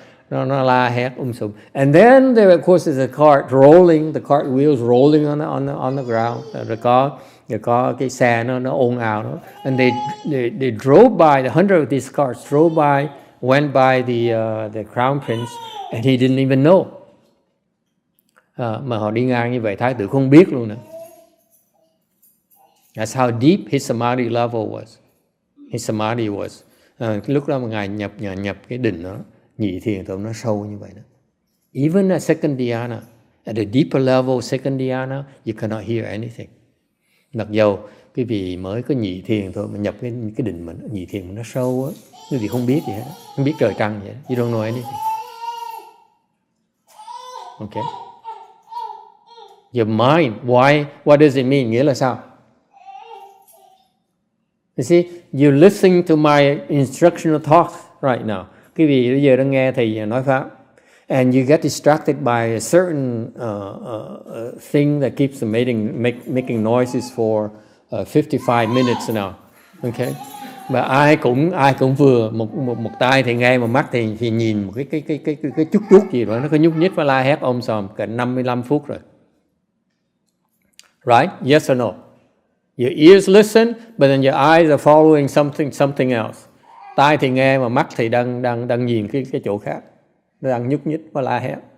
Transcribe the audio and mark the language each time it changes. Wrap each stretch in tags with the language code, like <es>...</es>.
<vi>Nó la hét sùm.</vi> <en>And then there of course is a cart rolling, the cart wheels rolling on the ground.</en> <vi>Rồi có cái xe nó ồn ào đó.</vi> <en>And they drove by, the 100 of these cars drove by, went by the crown prince, and he didn't even know.</en> <vi>Mà họ đi ngang như vậy thái tử không biết luôn nữa.</vi> <en>That's how deep his samadhi level was. His samadhi was.</en> <vi>Lúc đó mà ngài nhập cái định đó, nhị thiền tụng nó sâu như vậy đó.</vi> <en>Even at second dhyana, at a deeper level second dhyana, you cannot hear anything.</en> <vi>Mặc dầu quý vị mới có nhị thiền thôi mà nhập cái định mà nhị thiền mà nó sâu á, quý vị không biết gì hết, không biết trời trăng vậy.</vi> <en>You don't know anything. Okay. Your mind, why? What does it mean?</en> <vi>Nghĩa là sao?</vi> <en>You see, you're listening to my instructional talk right now.</en> <vi>Quý vị bây giờ đang nghe thầy nói pháp.</vi> <en>And you get distracted by a certain thing that keeps making noises for 55 minutes now. Okay?</en> <vi>Và ai cũng vừa một tai thì nghe, một mắt thì nhìn một cái chút gì đó nó có nhúc nhích và la hét sòm cả 55 phút rồi.</vi> <en>Right? Yes or no? Your ears listen, but then your eyes are following something else.</en> <vi>Tai thì nghe mà mắt thì đang nhìn cái chỗ khác. Nó đang nhúc nhích và la hét.</vi>